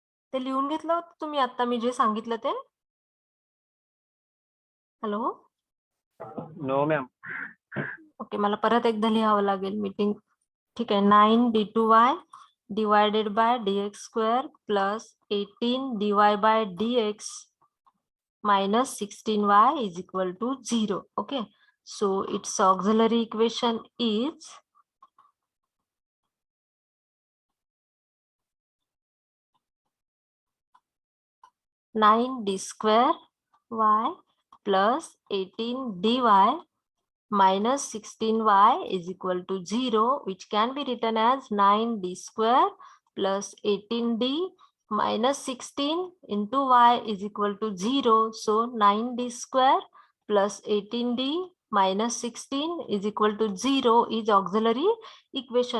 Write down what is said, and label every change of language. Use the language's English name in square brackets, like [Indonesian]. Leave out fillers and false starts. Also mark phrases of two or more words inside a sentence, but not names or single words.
[Marathi] ते लिहून घेतलं होतं तुम्ही आता मी जे सांगितलं ते? हॅलो. [English] No ma'am. [Marathi] ओके, मला परत एकदा लिहावं लागेल मीटिंग. ठीक आहे. [English] 9d2y divided by dx square plus 18dy by dx minus 16y is equal to 0. Okay, so its auxiliary equation is 9d square y plus 18dy minus 16y is equal to 0, which can be written as 9d square plus 18d minus 16 into y is equal to 0. So 9d square plus 18d minus 16 is equal to 0 is auxiliary equation.